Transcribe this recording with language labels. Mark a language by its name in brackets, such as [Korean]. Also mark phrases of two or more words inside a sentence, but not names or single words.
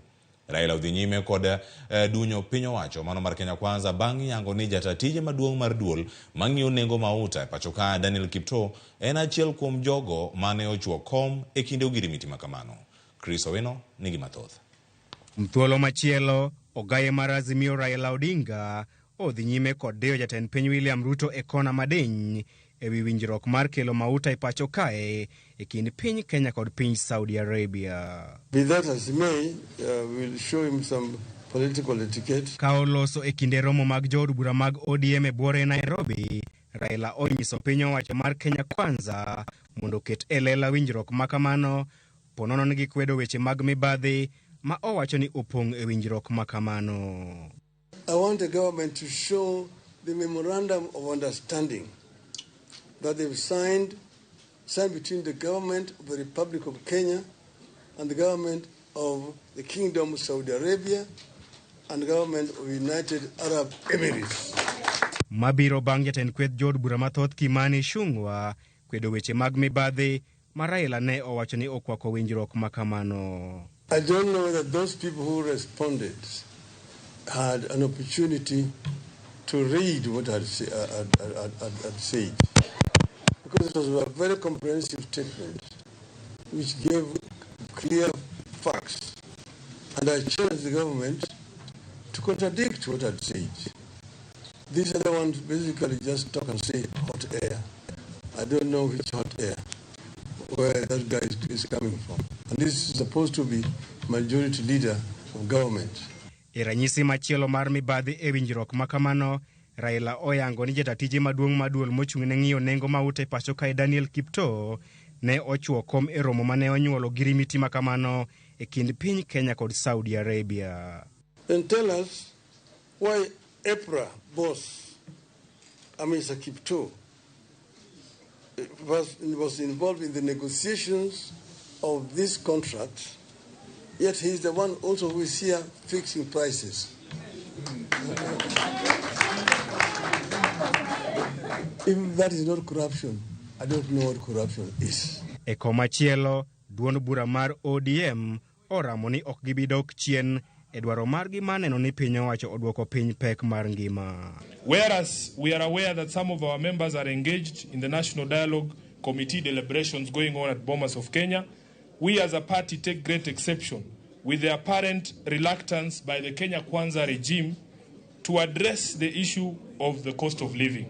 [Luo (Kenya and Tanzania)] Raila odhi nyime kod dunyo piny owacho mano mar Kenya Kwanza bang' yango ni jatatije maduong' mar duol mang'iyo nengo mauta pacho ka Daniel Kipto en achiel kuom jogo mane ochuo kom e kinde Ogirimiti makamano. Chris Owino nigi mathoth. Mthuolo machielo ogaye mar Azimio Raila Odinga odhi nyime kod deyo jatend piny William Ruto e kona madiny ewi winjruok mar kelo mauta e pacho kae e kind piny Kenya kod piny Saudi Arabia. [English] Be that as may, we'll show him some political etiquette. [Luo (Kenya and Tanzania)] Ka oloso e kinde romo mag jood bura mag ODM e buore Nairobi, Raila onyiso piny owacho mar Kenya Kwanza mondo ket e lela winjruok makamano ponono ni gikwedo weche mag mibadhi ma owacho ni opong' e winjruok makamano. [English] I want the government to show the memorandum of understanding that they've signed between the government of the Republic of Kenya and the government of the Kingdom of Saudi Arabia and the government of United Arab Emirates. [Luo (Kenya and Tanzania)] Mabiro bang' jatend kweth jod bura mathoth Kimani Ichung'wa kwedo weche mag mibadhi ma Raila ne owacho ni okwako winjruok makamano. [English] I don't know whether those people who responded had an opportunity to read what I'd said. Because it was a very comprehensive statement which gave clear facts. And I challenged the government to contradict what I'd said. These other ones basically just talk and say hot air. I don't know which hot air, where that guy is coming from. And this is supposed to be majority leader of government. [Luo (Kenya and Tanzania)] Iranyisi machielo mar mibadhi e winjruok makamano, Raila oyango ni jatatije maduong' maduol mochung' ne ng'iyo nengo mauta e pacho kae Daniel Kipto ne ochuo kom e romo mane onyuolo Ogirimiti makamano e kind piny Kenya kod Saudi Arabia. [English] Then tell us why EPRA boss, Mr. Kipto, was involved in the negotiations of this contract, yet he's the one also who is here fixing prices. If that is not corruption, I don't know what corruption is. [Luo (Kenya and Tanzania)] E komachielo, duond bura mar ODM oramo ni ok gibidok chien e dwaro margi maneno ni piny owacho odwoko piny pek mar ngima. [English] Whereas we are aware that some of our members are engaged in the National Dialogue Committee deliberations going on at Bomas of Kenya, we as a party take great exception with the apparent reluctance by the Kenya Kwanza regime to address the issue of the cost of living.